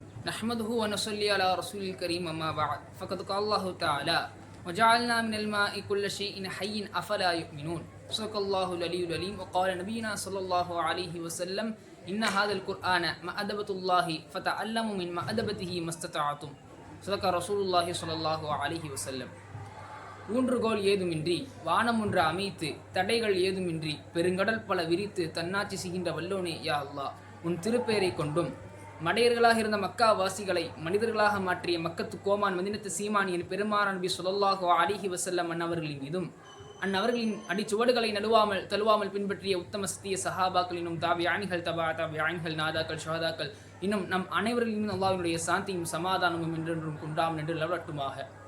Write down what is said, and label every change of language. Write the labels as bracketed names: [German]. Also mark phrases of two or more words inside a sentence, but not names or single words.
[Arabic] نحمده ونصلي على رسول الكريم أما بعد فقد قال الله تعالى وجعلنا من الماء كل شيء حي أفلا يؤمنون صدق الله العلي العليم وقال نبينا صلى الله عليه وسلم إن هذا القرآن مأدبة الله فتعلموا من مأدبته ما استطعتم صدق رسول الله صلى الله عليه وسلم. [Tamil] ஊன்றுகோல் ஏதுமின்றி வானம் ஒன்று அமைத்து தடைகள் ஏதுமின்றி பெருங்கடல் பல விரித்து தன்னாட்சி செய்கின்ற வல்லோனே [Arabic] يا الله, [Tamil] உன் திருப்பெயரை கொண்டும் மடையர்களாக இருந்த மக்கா வாசிகளை மனிதர்களாக மாற்றிய மக்கத்து கோமான் மதினத்து சீமானியின் பெருமானார் நபி [Arabic] صلى الله عليه وسلم [Tamil] அன்னவர்களின் மீதும் அந்நவர்களின் அடிச்சுவடுகளை தழுவாமல் பின்பற்றிய உத்தம சத்திய சஹாபாக்களினும் தாபியானிகள் தபா தாபியானிகள் நாதாக்கள் ஷஹதாக்கள் இன்னும் நம் அனைவரின் மீதும் அல்லாஹ்வுடைய சாந்தியும் சமாதானமும் என்றென்றும் கொண்டாம் என்று நிலவட்டுமாக.